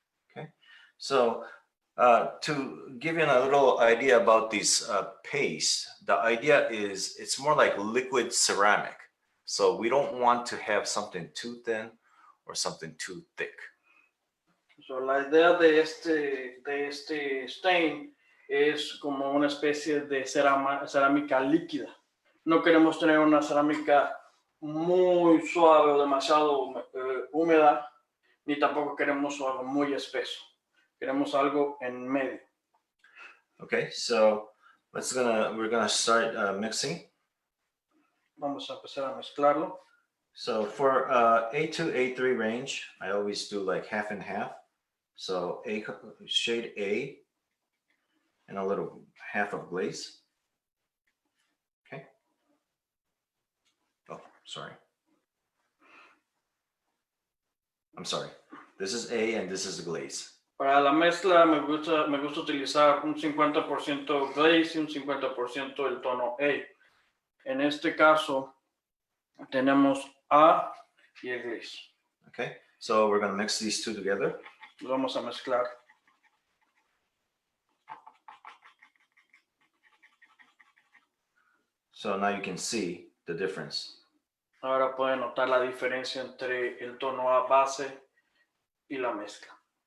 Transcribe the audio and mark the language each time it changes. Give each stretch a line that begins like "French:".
English: Okay, so to give you a little idea about these paste, the idea is it's more like liquid ceramic. So we don't want to have something too thin or something too thick.
Spanish: So, la idea de este stain es como una especie de cerámica líquida. No queremos tener una cerámica muy suave o demasiado húmeda, ni tampoco queremos algo muy espeso. Queremos algo en medio.
English: Okay, so we're gonna start mixing.
Spanish: Vamos a empezar a mezclarlo.
English: So for A2, A3 range, I always do like half and half. So shade A and a little half of glaze. Okay. Oh, sorry. I'm sorry. This is A and this is the glaze.
Spanish: Para la mezcla me gusta utilizar un 50% glaze y un 50% el tono A. En este caso tenemos A y el glaze.
English: Okay, so we're going to mix these two together.
Spanish: Los vamos a mezclar.
English: So now you can see the difference.
Spanish: Ahora pueden notar la diferencia entre el tono A base y la mezcla.